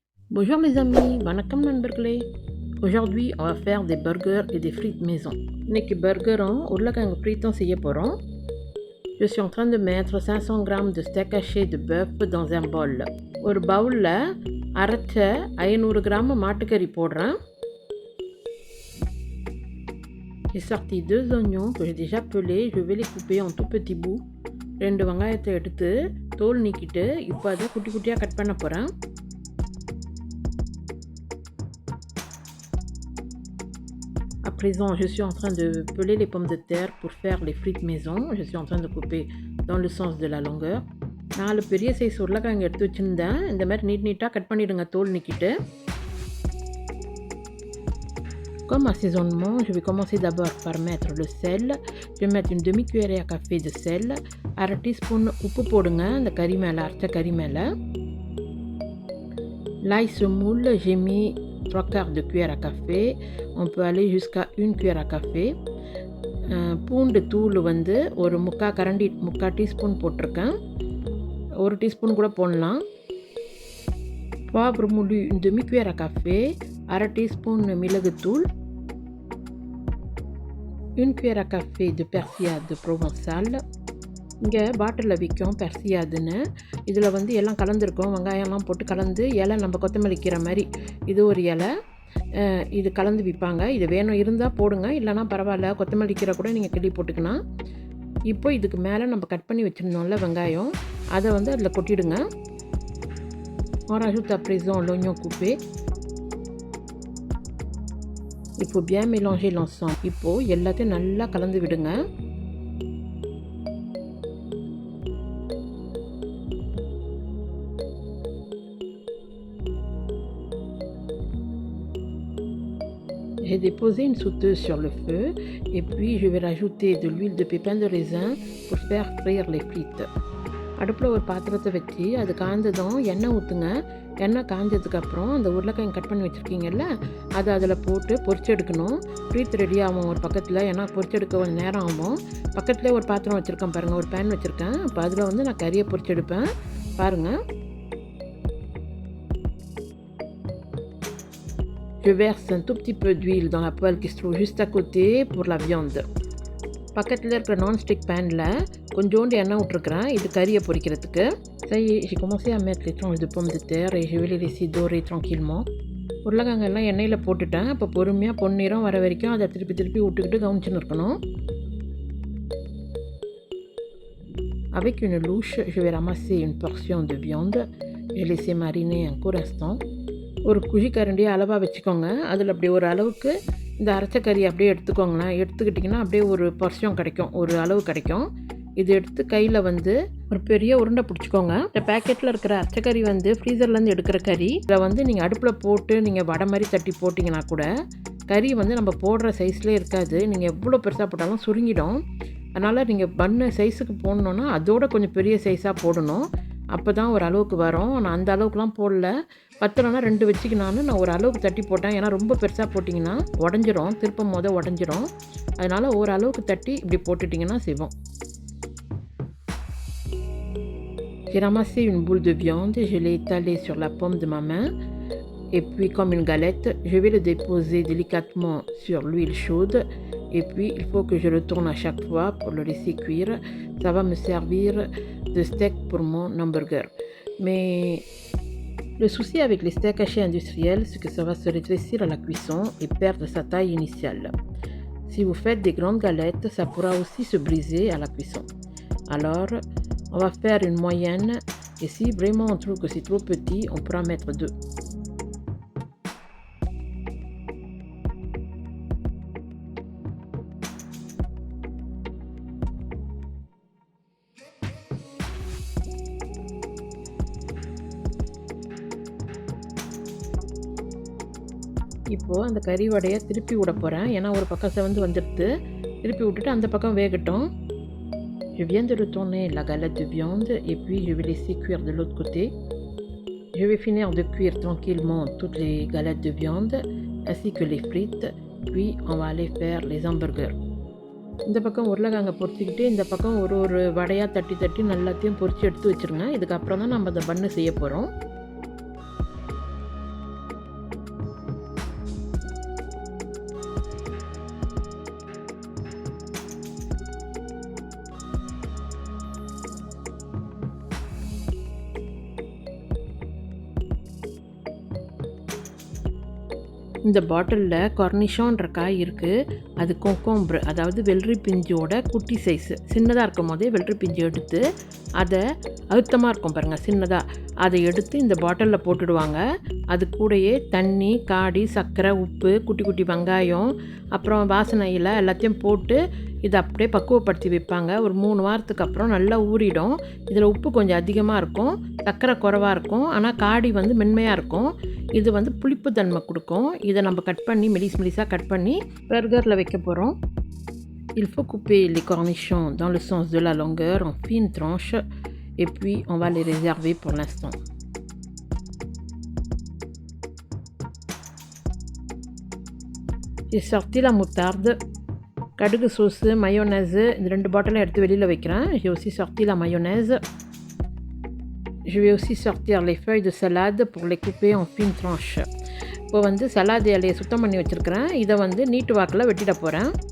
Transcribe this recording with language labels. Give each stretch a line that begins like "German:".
French: Bonjour les amis,
Tamil: வணக்கம் நண்பர்களே.
French: Aujourd'hui on va faire des burgers et des frites maison.
Tamil: இன்னைக்கு பர்கரும் உருளைக்கிழங்கு ஃப்ரீட்டும் செய்ய போகிறோம்.
French: Je suis en train de mettre 500 g de steak haché de bœuf dans un bol.
Tamil: ஒரு பவுலில் அரைச்ச 500 g மாட்டுக்கறி போடுறேன்.
French: J'ai sorti 2 oignons que j'ai déjà pelés, je vais les couper en tout petits bouts.
Tamil: 2 வெங்காயத்தை எடுத்து தோல் நீக்கிட்டு இப்போ அதை குட்டி குட்டியாக கட் பண்ண போகிறேன்.
French: À présent, je suis en train de peler les pommes de terre pour faire les frites maison. Je suis en train de couper dans le sens de la longueur.
Tamil: 4 பெரிய சைஸ் உருளைக்கிழங்கு எடுத்து வச்சுருந்தேன். இந்த மாதிரி நீட்டாக கட் பண்ணிவிடுங்க தோல் நீக்கிட்டு.
French: Comme assaisonnement, je vais commencer d'abord par mettre le sel. Je vais mettre une demi-cuillère à café de sel.
Tamil: 1/2 teaspoon உப்பு போடுங்க அந்த கறி மேலே, அரைச்ச கறி மேலே.
French: L'ail semoule, j'ai mis 3/4 de cuillère à café. On peut aller jusqu'à 1 cuillère à café.
Tamil: பூண்டு தூள் வந்து ஒரு 3/4 டீஸ்பூன் போட்டிருக்கேன். 1 டீஸ்பூன் கூட போடலாம்.
French: Poivre moulu, une demi-cuillère à café.
Tamil: 1/2 teaspoon மிளகுத்தூள்.
French: 1 cuillère à café de persillade provençale.
Tamil: இங்கே பாட்டிலில் விற்கும் பெர்சியாதுன்னு. இதில் வந்து எல்லாம் கலந்துருக்கும், வெங்காயம்லாம் போட்டு கலந்து இலை நம்ம கொத்தமல்லி கீரை மாதிரி இது ஒரு இலை, இது கலந்து விற்பாங்க. இது வேணும் இருந்தால் போடுங்க, இல்லைனா பரவாயில்ல, கொத்தமல்லி கீரை கூட நீங்கள் கிள்ளி போட்டுக்கலாம். இப்போ இதுக்கு மேலே நம்ம கட் பண்ணி வச்சுருந்தோம்ல வெங்காயம், அதை வந்து அதில் கொட்டிடுங்க.
French: On rajoute à présent l'oignon coupé. Il faut bien mélanger l'ensemble.
Tamil: இப்போது எல்லாத்தையும் நல்லா கலந்து விடுங்க.
French: J'ai déposé une sauteuse sur le feu et puis je vais rajouter de l'huile de pépins de raisin pour faire frire les frites.
Tamil: அடுப்பில் ஒரு பாத்திரத்தை வச்சு அது காய்ஞ்சதும் எண்ணெய் ஊற்றுங்க. எண்ணெய் காய்ஞ்சதுக்கப்புறம் அந்த உருளைக்கிழங்கு கட் பண்ணி வச்சுருக்கீங்கல்ல, அதை அதில் போட்டு பொரிச்செடுக்கணும். ஃப்ரீட் ரெடி ஆகும் ஒரு பக்கத்தில், ஏன்னா பொரிச்செடுக்க கொஞ்சம் நேரம் ஆகும். பக்கத்துலேயே ஒரு பாத்திரம் வச்சுருக்கேன் பாருங்கள், ஒரு பேன் வச்சுருக்கேன். இப்போ அதில் வந்து நான் கறியை பொரிச்செடுப்பேன் பாருங்கள்.
French: Je verse un tout petit peu d'huile dans la poêle qui se trouve juste à côté pour la viande.
Tamil: பக்கத்தில் இருக்கிற நான்ஸ்டிக் பேனில் கொஞ்சோண்டு எண்ணெய் விட்டுருக்குறேன் இது கறியை பொரிக்கிறதுக்கு.
French: Ça y est, j'ai commencé à mettre les tranches de pommes de terre et je vais les laisser dorer tranquillement.
Tamil: உருளைக்கிழங்கெல்லாம் எண்ணெயில் போட்டுட்டேன். இப்போ பொறுமையாக பொன்னிறம் வர வரைக்கும் அதை திருப்பி விட்டுக்கிட்டு கவனிச்சுன்னு இருக்கணும்.
French: Avec une louche, je vais ramasser une portion de viande et laisser mariner un court instant.
Tamil: ஒரு குழிக்கரண்டியை அளவாக வச்சுக்கோங்க. அதில் அப்படி ஒரு அளவுக்கு இந்த அரைச்ச கறி அப்படியே எடுத்துக்கோங்களேன். எடுத்துக்கிட்டிங்கன்னா அப்படியே ஒரு பர்ஷம் கிடைக்கும், ஒரு அளவு கிடைக்கும். இது எடுத்து கையில் வந்து ஒரு பெரிய உருண்டை பிடிச்சிக்கோங்க. இந்த பேக்கெட்டில் இருக்கிற அரைச்சக்கறி வந்து ஃப்ரீசர்லேருந்து எடுக்கிற கறி. இதை வந்து நீங்கள் அடுப்பில் போட்டு நீங்கள் வடை மாதிரி தட்டி போட்டிங்கன்னா கூட கறி வந்து நம்ம போடுற சைஸ்லேயே இருக்காது. நீங்கள் எவ்வளோ பெருசாக போட்டாலும் சுருங்கிடும். அதனால் நீங்கள் பண்ண சைஸுக்கு போடணுன்னா அதோட கொஞ்சம் பெரிய சைஸாக போடணும். அப்போ தான் ஒரு அளவுக்கு வரும். நான் அந்த அளவுக்குலாம் போடல, 10 2 வச்சுக்கினான்னு நான் ஒரு அளவுக்கு தட்டி போட்டேன். ஏன்னா ரொம்ப பெருசாக போட்டிங்கன்னா உடஞ்சிரும், திருப்பும் போது உடஞ்சிரும். அதனால் ஒரு அளவுக்கு தட்டி இப்படி போட்டுட்டிங்கன்னா செய்வோம்.
French: J'ai ramassé une boule de viande et je l'ai étalée sur la paume de ma main. Et puis comme une galette, je vais le déposer délicatement sur l'huile chaude. Et puis il faut que je le tourne à chaque fois pour le laisser cuire. Ça va me servir de steak pour mon hamburger. Mais le souci avec les steaks hachés industriels, c'est que ça va se rétrécir à la cuisson et perdre sa taille initiale. Si vous faites des grandes galettes, ça pourra aussi se briser à la cuisson. Alors, on va faire une moyenne et si vraiment on trouve que c'est trop petit, on pourra mettre 2.
Tamil: இப்போது அந்த கறி வடையை திருப்பி விட போகிறேன். ஏன்னா ஒரு பக்கம் செவந்து வந்துடுது. திருப்பி விட்டுட்டு அந்த பக்கம் வேகட்டும்.
French: Je viens de retourner la galette de viande et puis je vais laisser cuire de l'autre côté. Je vais finir de cuire tranquillement toutes les galettes de viande ainsi que les frites. Puis on va aller faire les hamburgers.
Tamil: இந்த பக்கம் உருளைக்கிழங்கை பொரிச்சிக்கிட்டு இந்த பக்கம் ஒரு வடையாக தட்டி நல்லாத்தையும் பொரித்து எடுத்து வச்சுருங்க. இதுக்கப்புறம் தான் நம்ம அந்த பன்னு செய்ய போகிறோம். இந்த பாட்டிலில் கார்னிஷான்ற காய் இருக்குது. அது கொக்கோம்பர், அதாவது வெள்ளரி பிஞ்சோட குட்டி சைஸு. சின்னதாக இருக்கும் போதே வெள்ளரி பிஞ்சு எடுத்து அதை அழுத்தமாக இருக்கும் பாருங்கள், சின்னதாக அதை எடுத்து இந்த பாட்டிலில் போட்டுடுவாங்க. அது கூடயே தண்ணி, காடி, சர்க்கரை, உப்பு, குட்டி குட்டி வெங்காயம், அப்புறம் வாசனை இலை எல்லாத்தையும் போட்டு இதை அப்படியே பக்குவப்படுத்தி வைப்பாங்க. ஒரு 3 வாரத்துக்கு அப்புறம் நல்லா ஊறிடும். இதில் உப்பு கொஞ்சம் அதிகமாக இருக்கும், சர்க்கரை குறைவாக இருக்கும், ஆனால் காடி வந்து மென்மையாக இருக்கும். இது வந்து புளிப்பு தன்மை கொடுக்கும். இதை நம்ம கட் பண்ணி மெலிசாக கட் பண்ணி பர்கரில் வைக்க போகிறோம்.
French: Il faut couper les cornichons dans le sens de la longueur en fines tranches et puis on va les réserver pour l'instant. J'ai sorti la moutarde,
Tamil: கடுகு சோஸு, மயோனேஸு, இந்த 2 பாட்டிலும் எடுத்து வெளியில் வைக்கிறேன்.
French: J'ai aussi sorti la mayonnaise. Je vais aussi sortir les feuilles de salade pour les couper en fines tranches.
Tamil: இப்போ வந்து salad இலையை சுத்தம் பண்ணி வச்சுருக்கிறேன். இதை வந்து நீட்டு வாக்கில் வெட்டிட போகிறேன்.